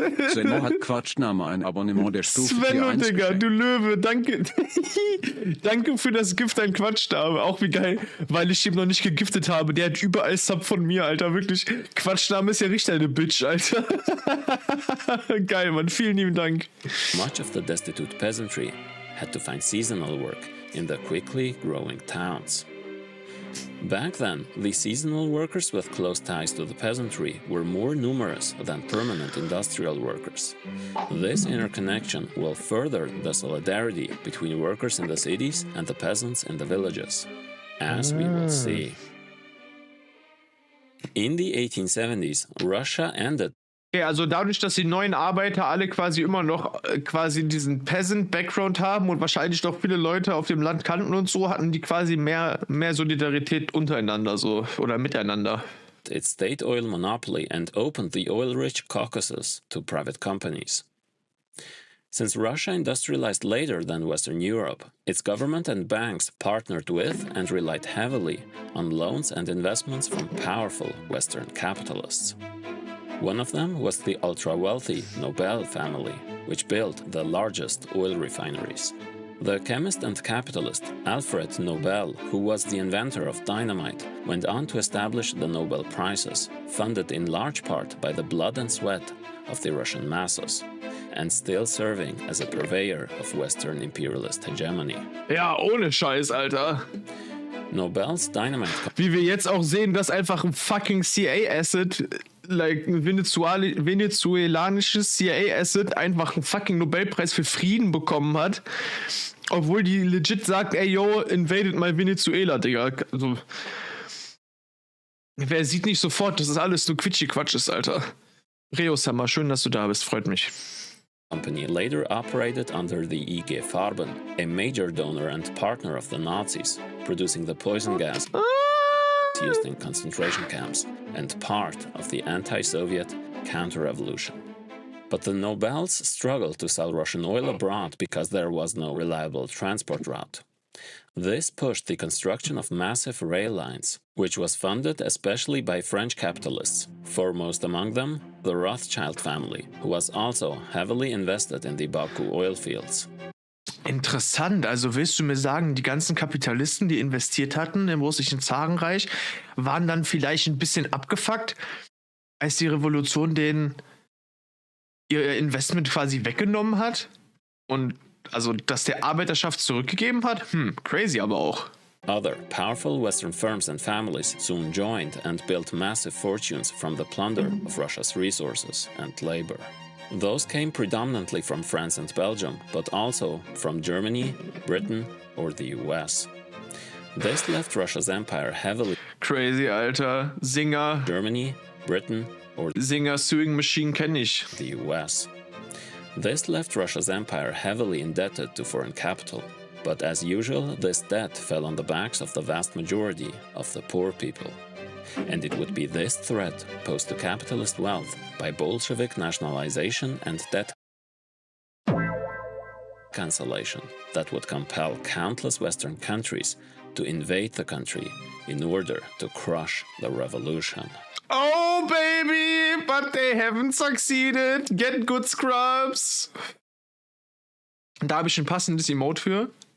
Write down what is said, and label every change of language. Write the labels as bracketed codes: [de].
[de] Svenno hat Quatschname ein Abonnement der Stufe Svenno, 1 Digga, geschenkt. du Löwe, danke. Danke für das Gift an Quatschname. Auch wie geil, weil ich ihm noch nicht gegiftet habe. Der hat überall Sub von mir, Alter. Wirklich. Quatschname ist ja richtig eine Bitch, Alter. Geil, Mann. Vielen lieben Dank. [en] much of the destitute peasantry had to find seasonal work in the quickly growing towns. Back then, the seasonal workers with close ties to the peasantry were more numerous than permanent industrial workers. This interconnection will further the solidarity between workers in the cities and the peasants in the villages, as we will see. In the 1870s, Russia ended [de] Okay, also dadurch, dass die neuen Arbeiter alle quasi immer noch quasi diesen Peasant-Background haben und wahrscheinlich noch viele Leute auf dem Land kannten und so, hatten die quasi mehr Solidarität untereinander so oder miteinander. [en] its state oil monopoly and opened the oil-rich Caucasus to private companies. Since Russia industrialized later than Western Europe, its government and banks partnered with and relied heavily on loans and investments from powerful Western capitalists. One of them was the ultra-wealthy Nobel family, which built the largest oil refineries. The chemist and capitalist Alfred Nobel, who was the inventor of dynamite, went on to establish the Nobel Prizes, funded in large part by the blood and sweat of the Russian masses, and still serving as a purveyor of Western imperialist hegemony. [de] Ja, ohne Scheiß, Alter. [en] Nobel's dynamite [de] Wie wir jetzt auch sehen, dass einfach ein fucking CIA-Asset, like ein venezuelanisches CIA-Asset, einfach einen fucking Nobelpreis für Frieden bekommen hat. Obwohl die legit sagt, ey, yo, invaded mal Venezuela, Digga. Also, wer sieht nicht sofort, dass das alles nur Quitschi-Quatsch ist, Alter. Reo-Sama, schön, dass du da bist, freut mich. [en] company later operated under the IG Farben, a major donor and partner of the Nazis, producing the poison gas used in concentration camps and part of the anti-Soviet counter-revolution. But the Nobels struggled to sell Russian oil abroad because there was no reliable transport route. This pushed the construction of massive rail lines, which was funded especially by French capitalists, foremost among them the Rothschild family, who was also heavily invested in the Baku oil fields. [de] Interessant, also willst du mir sagen, die ganzen Kapitalisten, die investiert hatten im russischen Zarenreich, waren dann vielleicht ein bisschen abgefuckt, als die Revolution denen ihr Investment quasi weggenommen hat? Und also, dass der Arbeiterschaft zurückgegeben hat? Crazy aber auch. [en] Other powerful Western firms and families soon joined and built massive fortunes from the plunder of Russia's resources and labor. Those came predominantly from France and Belgium, but also from Germany, Britain, or the US. This left Russia's empire heavily [de] Crazy, Alter. Singer. [en] Germany, Britain, or [de] Singer Sewing Machine kenne ich. [en] the US. This left Russia's empire heavily indebted to foreign capital. But as usual, this debt fell on the backs of the vast majority of the poor people. And it would be this threat posed to capitalist wealth by Bolshevik nationalization and debt cancellation that would compel countless Western countries to invade the country in order to crush the revolution. Oh, baby, but they haven't succeeded. Get good scrubs. [de] Da habe ich ein passendes Emote für.